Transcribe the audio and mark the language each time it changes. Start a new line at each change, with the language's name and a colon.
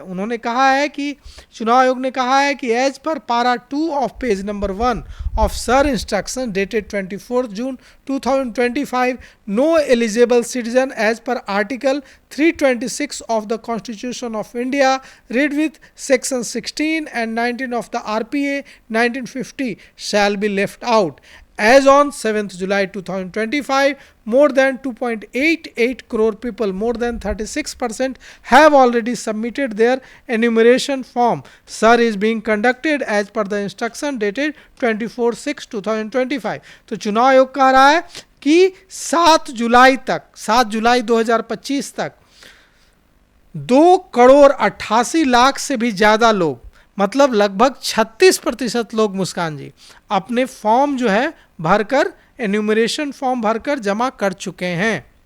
Hindi: उन्होंने कहा है कि चुनाव आयोग ने कहा है कि
English: As per para 2 of page number 1 of SIR instruction dated 24 June 2025 no eligible citizen as per article 326 of the Constitution of India read with section 16 and 19 of the RPA 1950 shall be left out. As on 7th July 2025, more than 2.88 crore people, more than 36%, have already submitted their enumeration form. Sir is being conducted as per the instruction dated 24/6/2025.
Hindi: तो चुनाव आयोग कह रहा है कि 7 जुलाई 2025 तक 2,88,00,000 से भी ज़्यादा लोग, मतलब लगभग 36% लोग मुस्कान जी अपने फॉर्म जो है भरकर एन्यूमरेशन फॉर्म भरकर जमा कर चुके हैं।